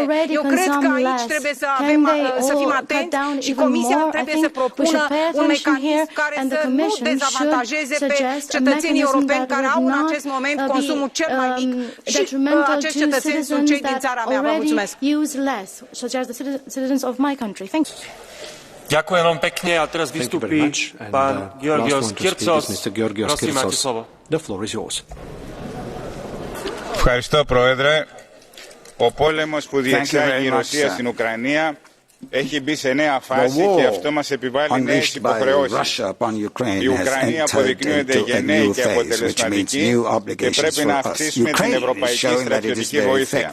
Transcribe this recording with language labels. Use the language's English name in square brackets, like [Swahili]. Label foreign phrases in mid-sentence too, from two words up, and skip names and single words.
[Romanian] Eu cred că aici trebuie să fim atenți și Comisia trebuie să propună un mecanism care să nu dezavantajeze pe cetățenii europeni care au în acest moment consumul cel mai mic și acești cetățeni sunt cei din țara mea. Vă mulțumesc! [Slovak] Ďakujem vám pekne a teraz vystúpi pán Georgios Kyrtsos. Prosím, máte slovo. [Greek] Ευχαριστώ, Πρόεδρε. Ο πόλεμος που διεξάγει η Ρωσία στην Ουκρανία έχει μπει σε νέα φάση και αυτό μας επιβάλλει νέες υποχρεώσεις. Η Ουκρανία αποδεικνύεται γενναία και αποτελεσματική και πρέπει να αυξήσουμε την ευρωπαϊκή στρατιωτική βοήθεια.